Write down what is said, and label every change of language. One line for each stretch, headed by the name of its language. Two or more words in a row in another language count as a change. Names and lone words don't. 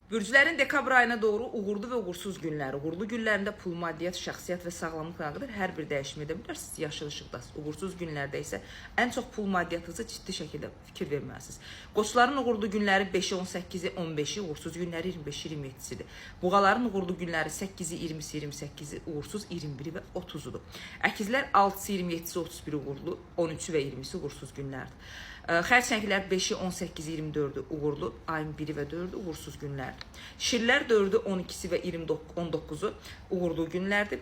Azerbaijani: Bürclərin dekabr ayına doğru uğurlu və uğursuz günləri. Uğurlu günlərində pul, maddiyyat, şəxsiyyət və sağlamlıqla qədər hər bir dəyişim edə bilərsiniz. Yaşıl işıqdasınız. Uğursuz günlərdə isə ən çox pul, maddiyyatınıza ciddi şəkildə fikir verməlisiniz. Qoçların uğurlu günləri 5-i, 18-i, 15-i, uğursuz günləri 25-i, 27-sidir. Buğaların uğurlu günləri 8-i, 20-si, 28-i, uğursuz 21-i və 30-udur. Əkizlər 6-sı, 27-si, 31-i uğurlu, 13-ü və 20-si uğursuz günlərdir. Xərçənglər 5-i, 18-i, 24-ü uğurlu, ayın 1-i və 4-ü uğursuz günlərdir. Şirlər 4-ü, 12-si və 19-u uğurlu günlərdir.